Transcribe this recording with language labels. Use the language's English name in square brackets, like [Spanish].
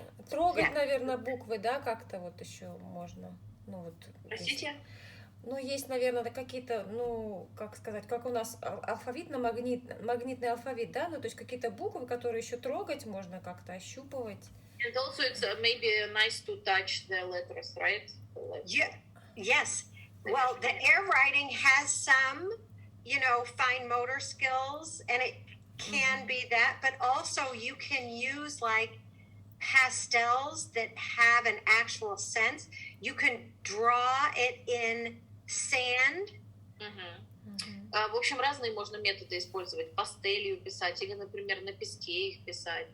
[Russian] Трогать, наверное, буквы, да, как-то вот еще можно. Ну, вот, Простите? Ну, есть, наверное, какие-то, ну, как сказать, как у нас алфавитно-магнитный алфавит, да, ну, то есть какие-то буквы, которые еще трогать можно как-то, ощупывать. [English] And also it's maybe nice to touch the letters, right? Yeah. Yes. Well, the air writing has some, fine motor skills, and it can be that, but also you can use like pastels that have an actual sense. You can draw it in sand. [Russian] В общем, разные можно методы использовать. Пастелью писать или, например, на песке их писать.